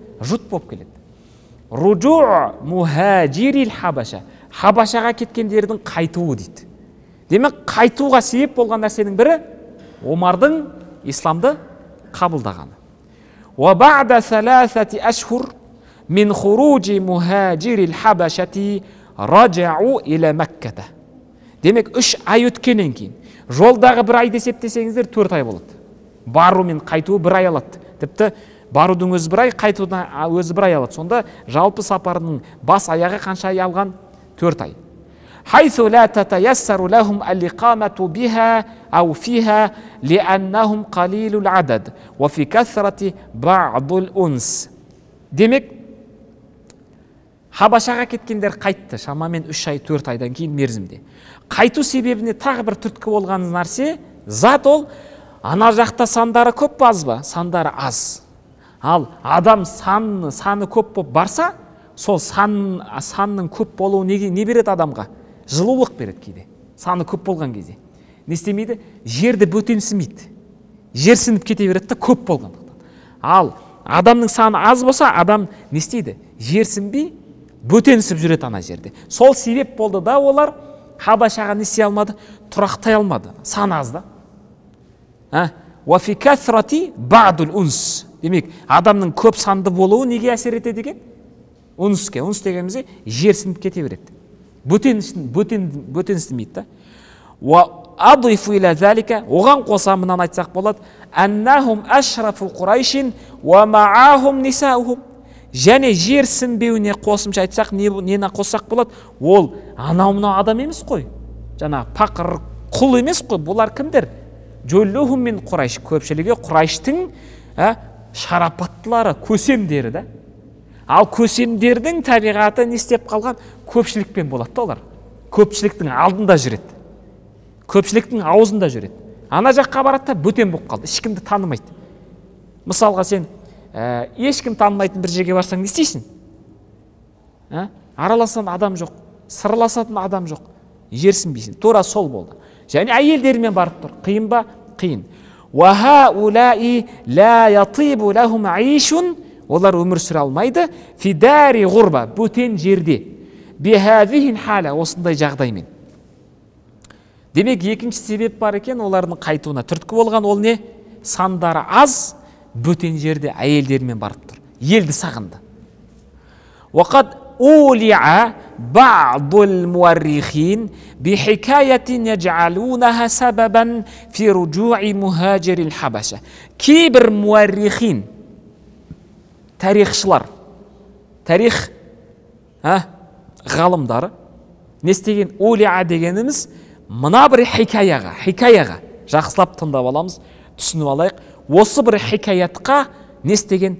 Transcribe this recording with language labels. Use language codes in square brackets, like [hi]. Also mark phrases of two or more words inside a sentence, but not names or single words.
[kk] Жұт болып келеді. [ar] رجوع مهاجري الحبشة. [kk] Хабашаға кеткендердің қайтуы дейді. Демек, қайтуға себеп болған нәрсенің бірі Омардың исламды қабылдағаны. [ar] وبعد ٣ أشهر من خروج مهاجري الحبشة رجعوا إلى مكة. [kk] Демек, 3 ай өткеннен кейін, Жолдағы бір айды есептесеңіздер 4 ай болады. Бару мен қайтуы 1 ай алады. Тіпті барудың өзі 1 ай, қайтудың өзі 1 ай алады. Сонда жалпы сапардың бас аяғы қанша ай алған? 4 ай. [ar] حيث لا تتيسر لهم الإقامة بها أو فيها لأنهم قليل العدد وفي كثرة بعض الأنس. [kk] Демек, Хабашаға кеткендер қайтты, шамамен 3 ай 4 айдан кейін мерзімде. Қайту себебіне тағы бір түрткі болған нәрсе, зат ол, ана жақта сандары көп аз ба? Сандары аз. Ал адам саны көп болып барса, сол санның көп болуы не береді адамға? Жылулық береді кейде. Саны көп болған кезде. Не істемейді? Жерді бөтенсімейді. Жер сынып кете береді да көп болғандықтан. Ал адамның саны аз болса, адам не істейді? Жер сынбей бөтенсіп жүреді ана жерде. Сол себеп болды да олар Хабашаға не істей алмады? Тұрақтай алмады. Саны аз да. [ar] وَفِي كَثْرَةِ بَعْضُ الْأُنْسِ. [kk] Демек, адамның көп санды болуы неге әсер етеді екен? Унске. Унс дегенімізде жер сынып кете береді. Бөтенсімейді да. [ar] وَأَضِفُ إِلَى ذَلِكَ. [kk] Оған қоса мынаны айтсақ болады. [ar] أَنَّهُمْ أَشْرَفُ قُرَيْشٍ وَمَعَاهُمْ نِسَاؤُهُمْ. [kk] Және жер сінбеуіне қосымша айтсақ, нені қоссақ болады? Ол анау-мынау адам емес қой. Жаңа пақыр, құл емес қой. Бұлар кімдер? [ar] جلهم من قريش. [kk] Көпшілігі Құрайштың шарапаттылары, көсемдері да. Ал көсемдердің табиғаты не істеп қалған? Көпшілікпен болады да олар. Көпшіліктің алдында жүреді. Көпшіліктің аузында жүреді. Ана жаққа барады да бөтен болып қалды. Ешкімді танымайды. Мысалға сен ешкім танымайтын бір жерге барсаң не істейсің? Араласатын адам жоқ, сырласатын адам жоқ. Жерсінбейсің. Тура сол болды. Және әйелдермен барып тұр. Қиын ба? Қиын. [ar] وَهَؤُلَاءِ لَا يَطِيبُ لَهُمْ عَيْشٌ. [kk] Олар өмір сүре алмайды. [ar] فِي دَارِ غُرْبَ. [kk] Бөтен жерде. [ar] بِهَذِهِ الْحَالَ. [kk] Осындай жағдаймен. Демек, екінші себеп бар екен олардың қайтуына. Түрткі болған ол не? Сандары аз, бөтен жерде әйелдермен барып тұр. Елді сағынды. [ar] وَقَدْ أُولِعَ بَعْضُ الْمُؤَرِّخِينَ بِحِكَايَةٍ يَجْعَلُونَهَا سَبَبًا فِي رُجُوعِ مُهَاجِرِ الْحَبَشَةِ. [kk] Кейбір муаррихин, тарихшылар, тарих ғалымдары не істеген? Улиа дегеніміз мына бір хикаяға жақсылап тыңдап аламыз, түсініп алайық. Осы бір хикаятқа не істеген?